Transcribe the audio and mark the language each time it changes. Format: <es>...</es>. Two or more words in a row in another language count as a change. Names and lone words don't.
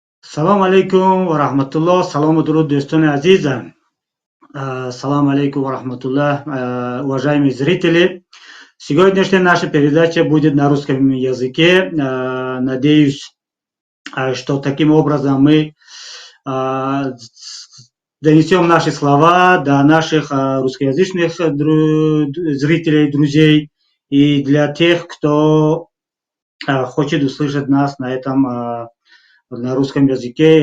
<ar>السلام عليكم ورحمة الله.</ar> <tg>Салам и дуруд, достони азизам.</tg> <ar>السلام عليكم ورحمة الله,</ar> <ru>уважаемые зрители. Сегодняшняя наша передача будет на русском языке. Надеюсь, что таким образом мы донесем наши слова до наших русскоязычных зрителей, друзей и для тех, кто хочет услышать нас на русском языке.</ru>